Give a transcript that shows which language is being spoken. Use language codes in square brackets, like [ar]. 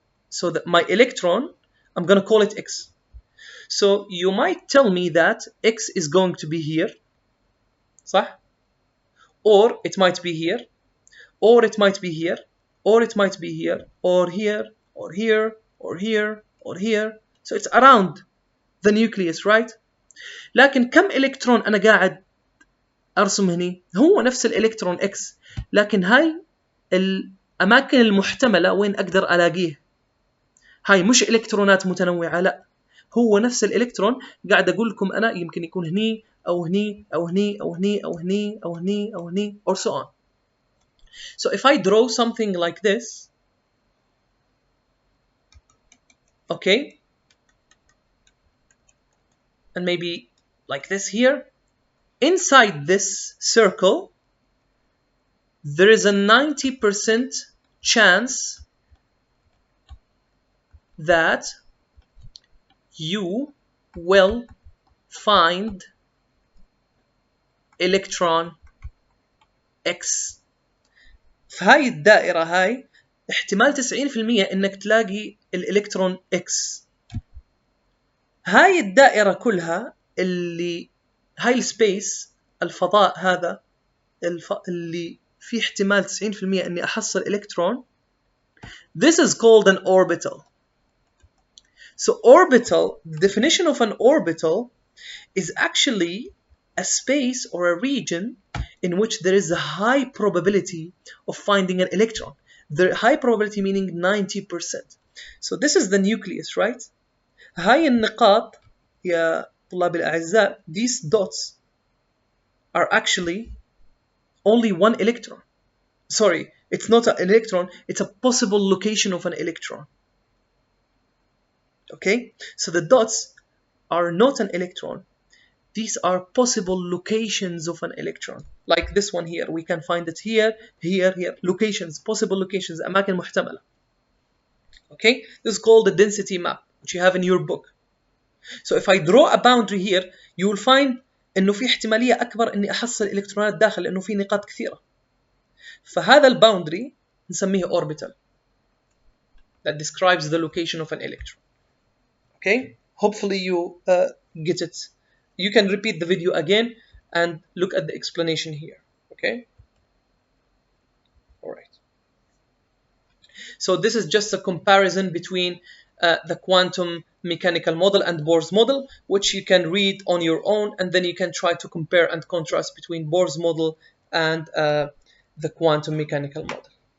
[en] So that my electron, I'm going to call it X. So you might tell me that X is going to be here, صح? Or it might be here, or it might be here, or it might be here, or here, or here, or here, or here. So it's around the nucleus, right? [ar] لكن كم إلكترون أنا قاعد أرسم هني؟ هو نفس الإلكترون X، لكن هاي الأماكن المحتملة وين أقدر ألاقيه. هاي مش إلكترونات متنوعة، لا، هو نفس الإلكترون. قاعد أقول لكم أنا يمكن يكون هني أو هني أو هني أو هني أو هني أو هني أو هني [en] or so on. So if I draw something like this, okay, and maybe like this here. Inside this circle, there is a 90% chance that you will find electron X. [ar] في هاي الدائرة هاي احتمال 90% انك تلاقي الالكترون X. هاي الدائرة كلها اللي هاي السبيس الفضاء هذا اللي فيه احتمال 90% اني احصل الكترون. [en] This is called an orbital. So orbital, the definition of an orbital is actually a space or a region in which there is a high probability of finding an electron. The high probability meaning 90%. So this is the nucleus, right? [ar] هاي النقاط يا طلاب الأعزاء, [en] these dots are actually only one electron. Sorry, it's not an electron, it's a possible location of an electron. Okay, so the dots are not an electron. These are possible locations of an electron. Like this one here, we can find it here, here, here. Locations, possible locations, [ar] أماكن محتملة. [en] Okay, this is called the density map, which you have in your book. So if I draw a boundary here, you will find [ar] إنه في احتمالية أكبر إني أحصل إلكترونات داخل لأنه في نقاط كثيرة. فهذا الباوندري نسميه [en] orbital that describes the location of an electron. Okay, hopefully you get it. You can repeat the video again and look at the explanation here. Okay, all right. So this is just a comparison between the quantum mechanical model and Bohrs model, which you can read on your own, and then you can try to compare and contrast between Bohrs model and the quantum mechanical model.